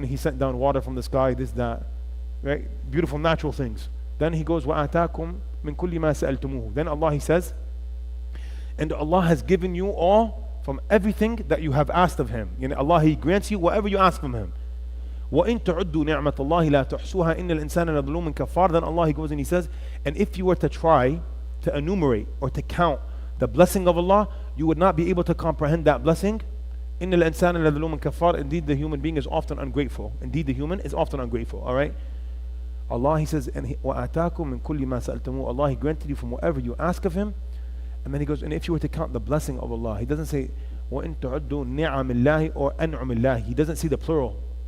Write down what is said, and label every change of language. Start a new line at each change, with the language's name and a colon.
English: And He sent down water from the sky, this, that, right? Beautiful natural things. Then He goes,
Arabic: وَآتَاكُم مِّن كُلِّ مَا سَأَلْتُمُوهُ.
English: Then Allah, He says, and Allah has given you all from everything that you have asked of Him. Allah, He grants you whatever you ask from Him.
Arabic: وَإِن تَعُدُّوا نِعْمَةَ اللَّهِ لَا تُحْصُوهَا إِنَّ الْإِنسَانَ لَظَلُومٌ كَفَّارٌ.
English: Then Allah, He goes and He says, and if you were to try to enumerate or to count the blessing of Allah, you would not be able to comprehend that blessing.
Arabic: إِنَّ الْإِنسَانَ لَظَلُومٌ كَفَّارٌ.
English: Indeed, the human being is often ungrateful. Indeed, the human is often ungrateful. Alright? Allah, He says, and
Arabic: وَآتَاكُم مِّن كُلِّ مَا سَأَلْتُمُوهُ.
English: Allah, He granted you from whatever you ask of Him. And then He goes, and if you were to count the blessing of Allah, He doesn't say
Arabic: وَإِن تُعُدُّوا نِعَمِ اللَّهِ
English: or
Arabic: أَنْعُمِ اللَّهِ.
English: He doesn't see the plural.